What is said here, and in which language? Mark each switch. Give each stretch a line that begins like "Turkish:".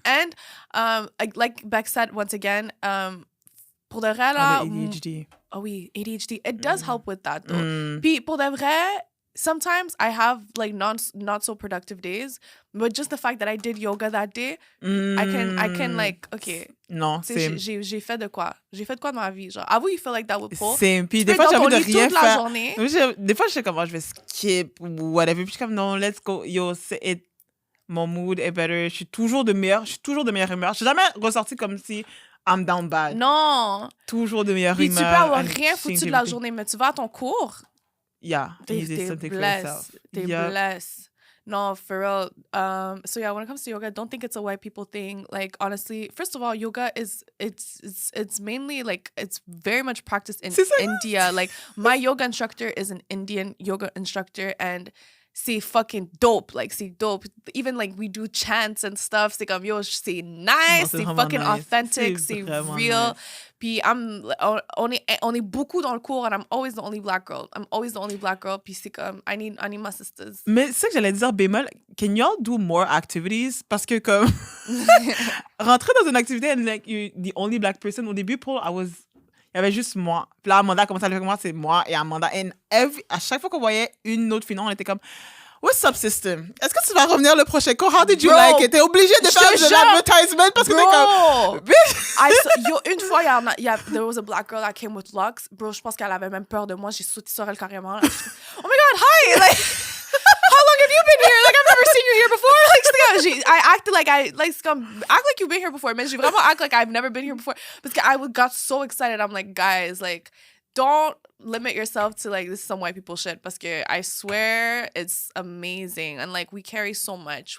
English: And like Beck said, once again,
French: pour de vrai, là...
English: ADHD.
French: Oh oui, ADHD.
English: It does help with that, though.
French: Puis pour de vrai,
English: sometimes I have like not so productive days, but just the fact that I did yoga that day, I can like, okay.
French: Non, c'est... J'ai fait de quoi? J'ai fait de quoi dans ma vie? Genre, avoue,
English: you feel like that with Paul.
French: C'est... Puis des fois, j'ai envie de rien faire. Journée. Des fois, je sais comment je vais skip ou whatever. Puis je suis comme, non,
English: let's go.
French: Yo, mon mood est better. Je suis toujours de meilleure humeur. Je suis jamais ressortie comme si
English: I'm down bad.
French: Non. Toujours de meilleure Puis humeur. tu peux avoir rien foutu de la journée, mais tu vas à ton cours.
English: Yeah. T'es blessed. T'es blessed. No, for real. So yeah, when it comes to yoga, don't think it's a white people thing. Like honestly, first of all, yoga is it's mainly like it's very much practiced in India. Like my yoga instructor is an Indian yoga instructor, and
French: c'est fucking dope.
English: Like
French: c'est dope.
English: Even like we do chants and stuff.
French: C'est comme yo, c'est nice, c'est fucking nice. authentic, c'est real. Nice. Puis on est beaucoup dans le cours,
English: and I'm always the only black girl.
French: Puis c'est comme
English: I need my sisters.
French: Mais c'est ça que j'allais dire, bémol,
English: can y'all do more activities?
French: Parce que comme rentrer dans une activité
English: and like you're the only black person,
French: au début, il y avait juste moi. Puis là, Amanda a commencé à le faire avec moi, c'est moi et Amanda. Et à chaque fois qu'on voyait une autre fille, on était comme,
English: what's up, system?
French: Est-ce que tu vas revenir le prochain cours?
English: How did you like it?
French: T'es obligé de faire de l'advertisement parce que t'es comme...
English: Une fois, there was a black girl that came with locks.
French: Bro, je pense qu'elle avait même peur de moi. J'ai sauté sur elle carrément.
English: Oh my God, hi! Like, how long have you been here? Like, I've never seen you here before. Like, I acted like act like you've been here before.
French: Mais j'ai vraiment
English: act like I've never been here before. Because I got so excited. I'm like, guys, like, don't limit yourself to like this is some white people shit. Parce que I swear it's amazing. And like we carry so much.